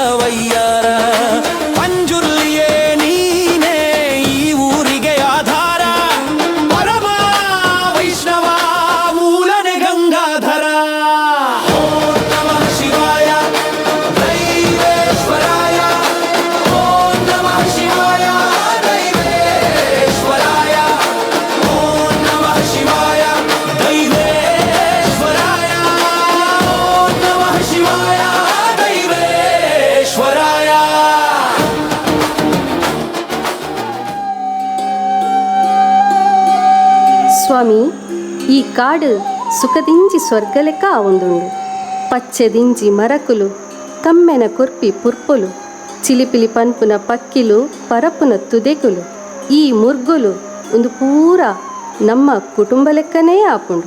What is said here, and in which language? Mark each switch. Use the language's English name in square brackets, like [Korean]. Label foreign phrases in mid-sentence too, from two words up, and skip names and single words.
[Kannada] ವಯ್ಯಾರ ಪಂಜುರ್ಲಿಯೇ ನೀನೇ ಈ ಊರಿಗೆ ಆಧಾರ ಪರಮ ವೈಷ್ಣವ ಮೂಲನೆ ಗಂಗಾಧರ [Sanskrit] ಓಂ ನಮಃ ಶಿವಾಯ ದೈವೇಶ್ವರಾಯ ಓಂ ನಮಃ ಶಿವಾಯ ದೈವೇಶ್ವರಾಯ ಓಂ ನಮಃ ಶಿವಾಯ ದೈವೇಶ್ವರಾಯ ಓಂ ನಮಃ ಶಿವಾಯ ದೈವೇಶ್ವರಾಯ. [Tulu] ಸ್ವಾಮಿ, ಈ ಕಾಡು ಸುಖದಿಂಜಿ ಸ್ವರ್ಗಲೆಕ್ಕ ಆವೊಂದುಂಡು. ಪಚ್ಚೆದಿಂಜಿ ಮರಕುಲು ಕಮ್ಮೆನ ಕುರ್ಪಿ ಪುರ್ಪುಲು ಚಿಲಿಪಿಲಿ ಪನ್ಪುನ ಪಕ್ಕಿಲು ಪರಪುನ ತುದೆಕುಲು ಈ ಮುರ್ಗುಲು ಒಂದು ಪೂರ ನಮ್ಮ ಕುಟುಂಬ ಲೆಕ್ಕನೇ ಆಪುಂಡು.